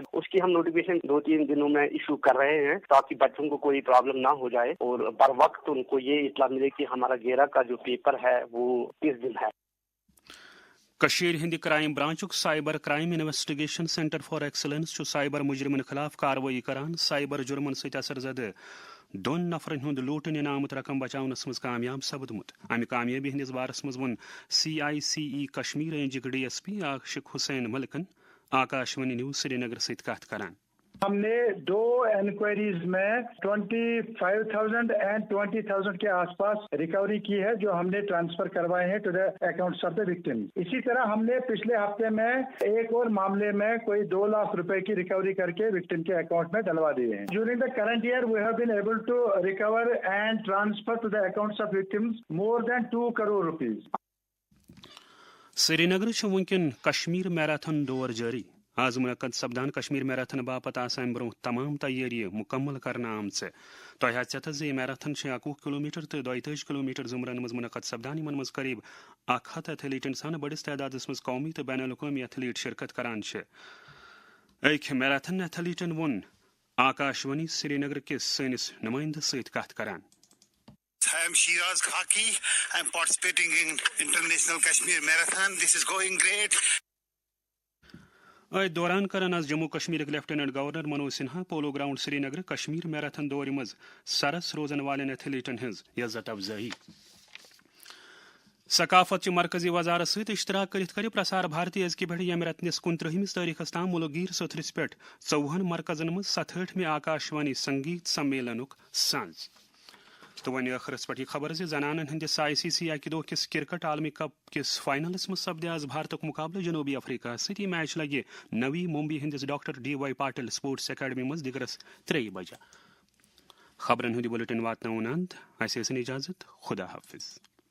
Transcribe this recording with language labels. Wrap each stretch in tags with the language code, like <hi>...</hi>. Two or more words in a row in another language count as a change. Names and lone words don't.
<hi>उसकी हम नोटिफिकेशन 2-3 दिनों में इशू कर रहे हैं ताकि बच्चों को कोई प्रॉब्लम ना हो जाए और बर वक्त उनको ये इत्तला मिले कि हमारा 11 का जो पेपर है वो किस दिन है।</hi> <ks>कशीर हिंद क्राइम ब्रांचुक साइबर क्राइम इन्वेस्टिगेशन सेंटर फॉर एक्सलेंस साइबर मुजरिमन खिलाफ कार्रवाई करान साइबर जुर्मन सहित असरजद 2 नफरन हुंद लूटन इनामत रकम बचावनस मज कामयाब सपदमुत। अमि कामयाबी हंदिस बारस मज वन CICE कश्मीर रेंजक DSP आशिक हुसैन मलिकन आकाशवाणी न्यूज श्रीनगर सहित कथ करान।</ks> <hi>हमने 2 इंक्वायरीज में 25,000 एंड 20,000 के आसपास रिकवरी की है जो हमने ट्रांसफर करवाए हैं</hi> <en>to the accounts of the victim.</en> <hi>इसी तरह हमने पिछले हफ्ते में एक और मामले में कोई 2 लाख रुपए की रिकवरी करके विक्टिम के अकाउंट में डलवा दिए हैं।</hi> <en>During the current year we have been able to recover and transfer to the accounts of victims more than 2 crore rupees.</en> <ks>श्रीनगर वुनकन कश्मीर मैराथन दौर जारी। आज मुनक्कद सपदान कश्मीर मैराथन बापत आसान ब्रोह तमाम तैयारी मुकम्मल करना आमचे। तोह ये मैराथन 21 किलोमीटर तो 22 किलोमीटर जुमरन मज मुनक्कद सपदान इन मज करीब 100 एथलीटन सन बड़िस तादादस मज कौमी तो बैन अवी एथलीट शिरकत करान। अक मैराथन एथलीटन वोन आकाशवाणी श्रीनगर के सैनिस नुमाइंद सहित कथ करान।</ks> <en>I am Shiraz Khaki. I am participating in International Kashmir Marathon. This is going great.</en> <ks>दौरान करन आज जम्मू कश्मीर लेफ्टिनेंट गवर्नर मनोज सिन्हा पोलो ग्राउंड श्रीनगर कश्मीर मैराथन दौर मज सरस रोजन वाले एथलीटन हज इज्जत अफजाई। सकाफत मरकजी वजारत सहित इश्तराक कर प्रसार भारती अजक पे यम रत्नस 29 तारीखस ताम मुल्क गिर सोथरस पे 54 मरकजन मज 67 आकाशवाणी संगीत सम्मेलनुक सांझ। तो वन आखिरस पे खबर से जनान हंदिस ICC अकिदो किस क्रिकेट आलमी कप किस फाइनलस मज सपदे आज भारतक मुकाबले जनूबी अफ्रीका सती मैच लगे नवी मुंबई हंदिस डॉक्टर DY पाटिल स्पोर्ट्स अकादमी मज दिगरस 3 बजे। खबरन हुंद बुलेटिन वातनाउन अंत अस इजाजत खुदा हाफिज.</ks>